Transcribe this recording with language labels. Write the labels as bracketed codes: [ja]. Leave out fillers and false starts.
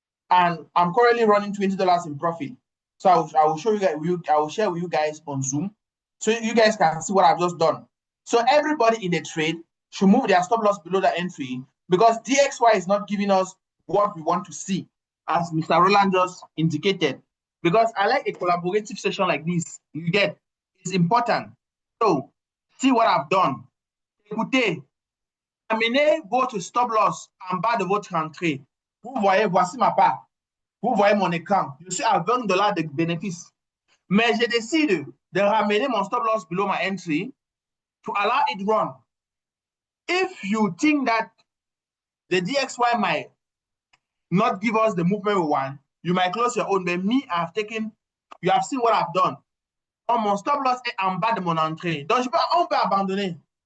[en] And I'm currently running $20 in profit. So I will show you guys, I will share with you guys on Zoom, so you guys can see what I've just done. So everybody in the trade should move their stop loss below the entry, because DXY is not giving us what we want to see, as Mr. Roland just indicated. Because I like a collaborative session like this. You get, it's important. So see what I've done. [fr] Écoutez, amenez votre stop loss en bas de votre entrée. Vous voyez, voici ma part. Vous voyez mon écran. Je suis à $20 de bénéfice. Mais je décide de ramener mon stop loss [en] below my entry to allow it run. If you think that the DXY might not give us the movement we want, you might close your own. But me, I've taken, you have seen what I've done. [fr] Oh, mon stop loss est en bas de mon entrée. Donc, on peut abandonner.